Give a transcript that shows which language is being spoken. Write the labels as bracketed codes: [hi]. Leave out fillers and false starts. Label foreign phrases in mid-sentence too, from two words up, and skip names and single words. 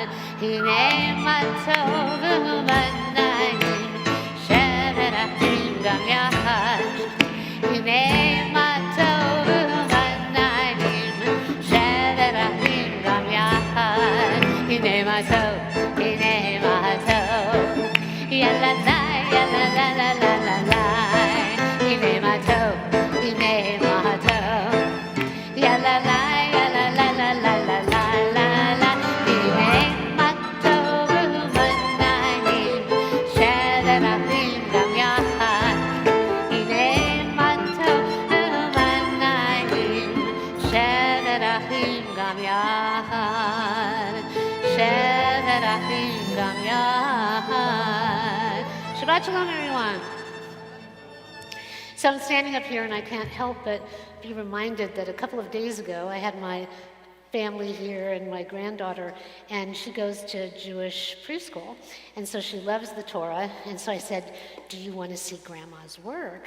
[he] הנה מה טוב ומנעים, שבת אחים גם יחד. הנה מה טוב ומנעים, שבת אחים גם יחד. הנה מה טוב, ya la la, ya la la la la la la. הנה מה טוב, ya la la, ya la la la la la la la. הנה מה טוב ומנעים, שבת אחים גם יחד. הנה מה טוב ומנעים, שבת אחים גם יחד. שבת אחים גם יחד. שבת שלום, [en] everyone. So I'm standing up here and I can't help but be reminded that a couple of days ago I had my family here and my granddaughter, and she goes to Jewish preschool, and so she loves the Torah, and so I said, do you want to see Grandma's work?